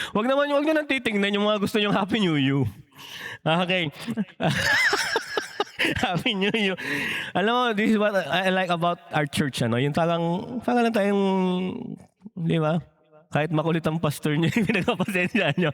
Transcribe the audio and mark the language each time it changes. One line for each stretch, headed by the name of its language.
Filipino: Huwag nyo nang titingnan yung mga gusto nyong
English: Happy New You. Okay. Happy New Year.
Filipino: Alam mo,
English: this is what I like about our church.
Filipino: Yung parang lang tayong, di ba? Kahit makulit ang pastor niyo, pinagpapasensya nyo.